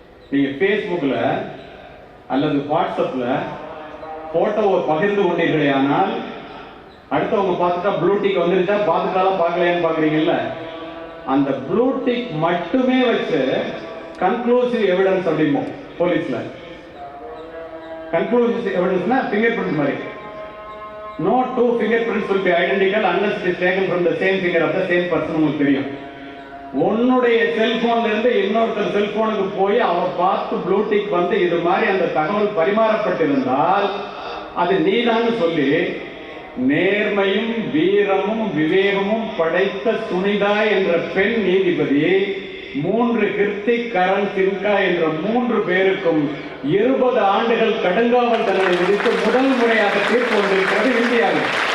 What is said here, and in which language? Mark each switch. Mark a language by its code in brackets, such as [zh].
[ta] நீங்க Facebookல அல்லது வாட்ஸ்அப்ல போட்டோவை பகிர்ந்து கொண்டீர்களே, ஆனால் அடுத்தவங்க பார்த்துட்டா ப்ளூ டிக் வந்துருச்சா, பார்த்துட்டாலும் பார்க்கலையான்னு பாக்குறீங்கல்ல, அந்த ப்ளூ டிக் மட்டுமே வச்சு கன்க்ளூசிவ் எவிடன்ஸ் அப்படிமோ போலீஸ்ல. கன்க்ளூசிவ் எவிடன்ஸ்னா ஃபிங்கர் பிரிண்ட் மாதிரி. [en] No two fingerprints will be identical unless it is taken from the same finger of the same person. [ta] உங்களுக்கு தெரியும். உன்னுடைய செல்போன்ல இருந்து இன்னொருத்தர் செல்போனுக்கு போய் அவ பார்த்து ப்ளூ டிக் வந்து இது மாதிரி அந்த தகவல் பரிமாறப்பட்டிருந்தால் அது நீதான்னு சொல்லி நேர்மையும் வீரமும் விவேகமும் படைத்த சுனிதா என்ற பெண் நீதிபதி 3 ஹிர்திக் கரண் சின்கா என்ற 3 பேருக்கும் 20 ஆண்டுகள் கடுங்காவல் தண்டனை விதித்து முதல் முறையாக தீர்ப்பு வந்திருக்கிறது இந்தியாவில்.